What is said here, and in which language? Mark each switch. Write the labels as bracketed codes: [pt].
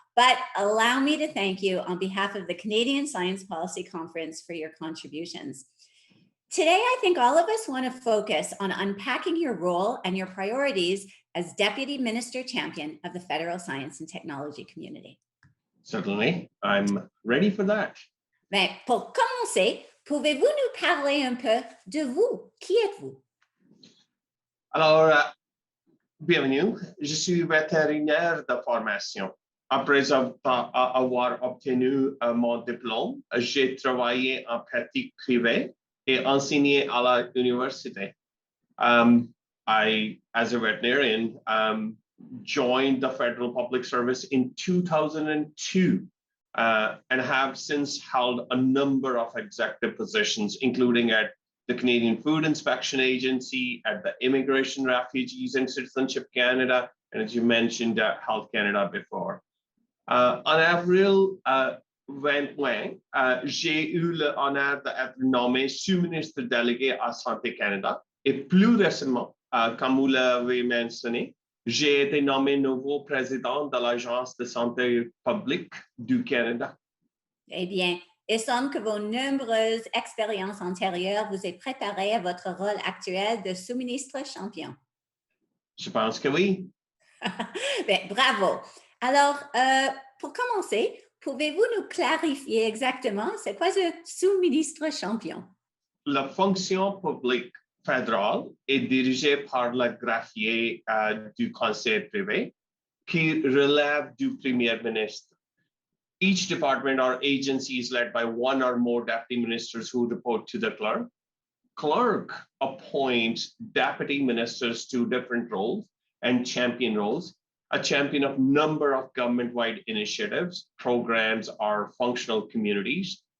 [en] But allow me to thank you on behalf of the Canadian Science Policy Conference for your contributions. Today, I think all of us want to focus on unpacking your role and your priorities as Deputy Minister Champion of the Federal Science and Technology Community. Certainly, I'm ready for that. [fr] Mais pour commencer, pouvez-vous nous parler un peu de vous? Qui êtes-vous? Alors, bienvenue. Je suis vétérinaire de formation. Après avoir obtenu mon diplôme, j'ai travaillé en pratique privée et enseigné à l'université. [en] I, as a veterinarian, joined the Federal Public Service in 2002. And have since held a number of executive positions, including at the Canadian Food Inspection Agency, at the Immigration, Refugees and Citizenship Canada, and as you mentioned, Health Canada before. [fr] En avril 2020, j'ai eu l'honneur d'être nommé sous-ministre délégué à Santé Canada. Et plus récemment, comme vous l'avez mentionné, j'ai été nommé nouveau président de l'Agence de santé publique du Canada. Eh bien, il semble que vos nombreuses expériences antérieures vous aient préparé à votre rôle actuel de sous-ministre champion. Je pense que oui. Bien, bravo. Alors, pour commencer, pouvez-vous nous clarifier exactement c'est quoi ce sous-ministre champion? La fonction publique fédérale est dirigée par le greffier du conseil privé qui relève du premier ministre. [en] Each department or agency is led by one or more deputy ministers who report to the clerk. Clerk appoints deputy ministers to different roles and champion roles. A champion of number of government-wide initiatives, programs, or functional communities.